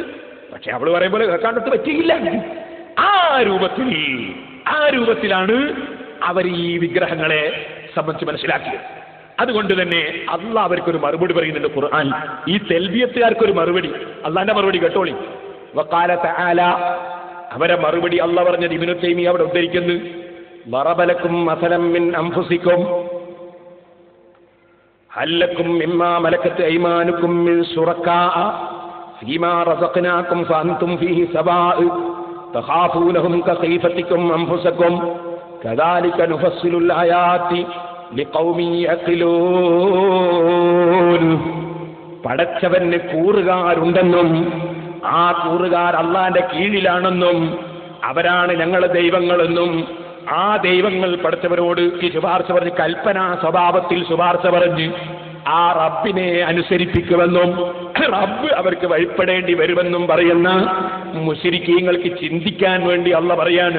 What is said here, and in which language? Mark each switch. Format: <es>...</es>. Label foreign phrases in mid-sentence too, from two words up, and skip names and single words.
<ml>പക്ഷെ അവള് പറയുമ്പോൾ കേൾക്കാണ്ടത്ത് പറ്റിയില്ല. ആ രൂപത്തിലാണ് അവർ ഈ വിഗ്രഹങ്ങളെ സംബന്ധിച്ച് മനസ്സിലാക്കിയത്. അതുകൊണ്ട് തന്നെ അള്ളാഹ് അവർക്കൊരു മറുപടി പറയുന്നുണ്ട് ഖുർആൻ. ഈ തെൽബിയത്തുകാർക്കൊരു മറുപടി, അള്ളാന്റെ മറുപടി കേട്ടോളി.</ml> <ar>وقال تعالى,</ar> <ml>അവരെ മറുപടി അള്ളാഹ് പറഞ്ഞത് ഇബ്നു തൈമിയ്യ അവിടെ ഉദ്ധരിക്കുന്നു.</ml> <ar>ضرب لكم مثلا من أنفسكم هل لكم مما ملكت أيمانكم من شركاء فيما رزقناكم فأنتم فيه سواء تخافونهم كخيفتكم أنفسكم كذلك نفصل الآيات لقوم يعقلون.</ar> <ml>പടച്ചവന് കൂറുകാരുണ്ടെന്നും ആ കൂറുകാർ അള്ളാന്റെ കീഴിലാണെന്നും അവരാണ് ഞങ്ങളുടെ ദൈവങ്ങളെന്നും ആ ദൈവങ്ങൾ പടച്ചവരോട് ഈ ശുപാർശ പറഞ്ഞ് കൽപ്പനാ സ്വഭാവത്തിൽ ശുപാർശ പറഞ്ഞ് ആ റബ്ബിനെ അനുസരിപ്പിക്കുമെന്നും റബ്ബ് അവർക്ക് വഴിപ്പെടേണ്ടി വരുമെന്നും പറയുന്ന മുശ്രിക്കീങ്ങൾക്ക് ചിന്തിക്കാൻ വേണ്ടി അള്ളാഹ് പറയാണ്.</ml>